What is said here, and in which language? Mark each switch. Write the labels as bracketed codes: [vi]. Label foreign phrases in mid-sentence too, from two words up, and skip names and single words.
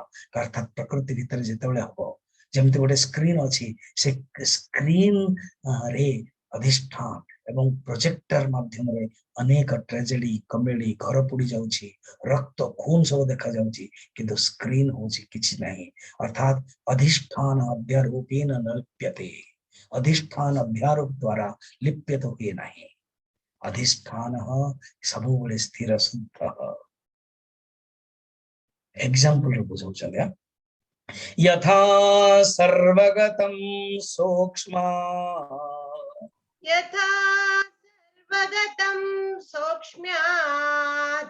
[or] ଅର୍ଥାତ ପ୍ରକୃତି ଭିତରେ ଯେତେବେଳେ ହବ, ଯେମିତି ଗୋଟେ ସ୍କ୍ରିନ୍ ଅଛି, ସେ ସ୍କ୍ରିନ୍ ରେ ଅଧିଷ୍ଠାନ ଏବଂ ପ୍ରୋଜେକ୍ଟର ମାଧ୍ୟମରେ ଅନେକ ଟ୍ରାଜେଡି କମେଡି, ଘର ପୋଡି ଯାଉଛି, ରକ୍ତ ଖୁନ ସବୁ ଦେଖା ଯାଉଛି, କିନ୍ତୁ ସ୍କ୍ରିନ୍ ହଉଛି କିଛି ନାହିଁ। ଅର୍ଥାତ [sa] ଅଧିଷ୍ଠାନ ଅଧ୍ୟାରୋପେନ ନ ଲିପ୍ୟତେ, [or] ଅଧିଷ୍ଠାନ ଅଧ୍ୟାରୋପ ଦ୍ୱାରା ଲିପ୍ୟତ ହୁଏ ନାହିଁ। ଅଧିଷ୍ଠାନ ସବୁବେଳେ ସ୍ଥିର ଶୁଦ୍ଧ। ଏଗଜାମ୍ପଲ ବୁଝାଉଛନ୍ [sa] यथा सर्वगतं सूक्ष्म यथा सर्वगतं सौक्ष्म्यात्